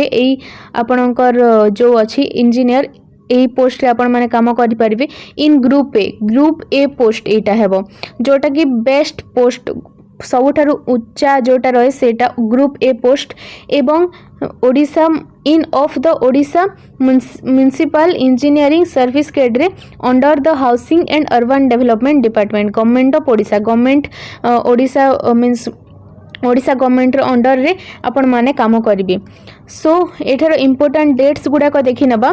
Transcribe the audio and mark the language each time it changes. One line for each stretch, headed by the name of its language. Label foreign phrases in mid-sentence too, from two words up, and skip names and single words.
Odia: ଏଇ ଆପଣଙ୍କର ଯୋ ଅଛି ଇଞ୍ଜିନିୟର ଏଇ ପୋଷ୍ଟ ରେ ଆପଣ ମାନେ କାମ କରି ପାରିବେ
English: in group A post
Odia: ଏଟା ହେବ, ଯୋଉଟା କି
English: best post
Odia: ସବୁଠାରୁ ଉଚ୍ଚା ଯୋଉଟା ରହେ ସେଟା
English: group A post
Odia: एवं ओडिशा
English: in of the Odisha Municipal Engineering Service cadre under the Housing and Urban Development Department Government of Odisha. Government Odisha means Odisha government
Odia: ର ଅଣ୍ଡର ରେ ଆପଣ ମାନେ କାମ କରିବେ। ସୋ ଏଠାର
English: important dates
Odia: ଗୁଡ଼ାକୁ ଦେଖି ନବା।